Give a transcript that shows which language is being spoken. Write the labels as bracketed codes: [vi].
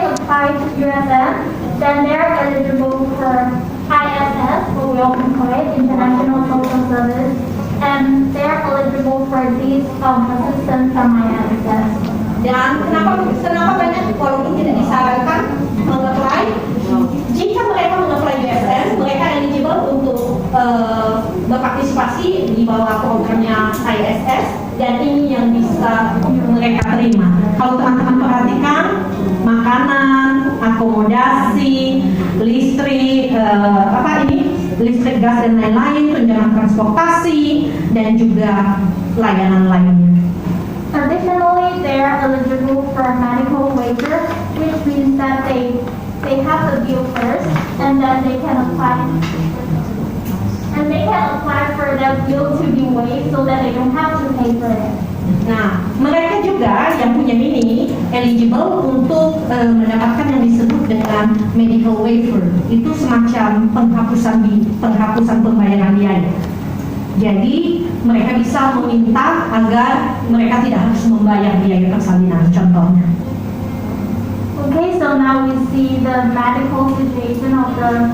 [en] apply to USM, then they're eligible for ISS, what we often call it, International Social Service, and they're eligible for these assistance from ISS. [id] Dan kenapa banyak walaupun tidak disarankan mengapply? Jika mereka mengapply USM, mereka eligible untuk berpartisipasi di bawah programnya ISS, dan ini yang bisa mereka terima. Kalau teman-teman perhatikan, makanan, akomodasi, listrik, listrik, gas dan lain-lain, tunjangan transportasi, dan juga layanan lainnya. [en] Additionally, they are eligible for a medical waiver, which means that they have to bill first, and then they can apply. And they can apply for that bill to be waived so that they don't have to pay for it. [id] Nah, mereka juga yang punya ini eligible untuk mendapatkan yang disebut dengan medical waiver. Itu semacam penghapusan pembayaran biaya. Jadi mereka bisa meminta agar mereka tidak harus membayar biaya persalinan, contohnya. [en] Okay, so now we see the medical situation of them.